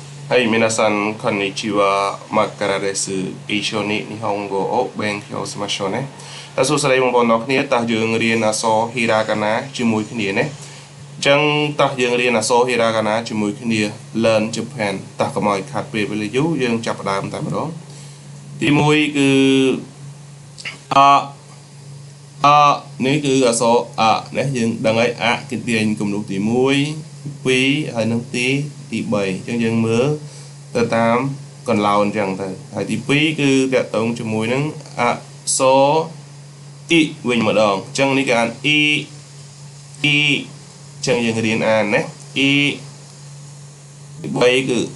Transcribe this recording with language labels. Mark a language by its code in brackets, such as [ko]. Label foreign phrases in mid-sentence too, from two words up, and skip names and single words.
[ja] はい、皆さん、こんにちは。マッカラです。一緒に日本語を勉強しましょうね。 [km] សួស្តីបងប្អូនទាំងគ្នាតោះយើងរៀនអក្សរ Hiragana ជាមួយគ្នាណាអញ្ចឹងតោះយើងរៀនអក្សរ Hiragana ជាមួយគ្នា [en] Learn Japan [km] តោះកុំឲ្យខាត់ពេលវេលាយូរយើងចាប់ផ្ដើមតែម្ដងទី1គឺ អនេះគឺអក្សរណាយើងដឹងហើយគឺទាញគំនូសទី1 2ហើយនឹងទី3អញ្ចឹងយើងមើលទៅតាមកន្លោនអញ្ចឹងទៅហើយទី2គឺតកតងជាមួយនឹងអក្សរវិញម្ដងអញ្ចឹងនេះគេអានអញ្ចឹងយើងរៀនអានណាទី3គឺ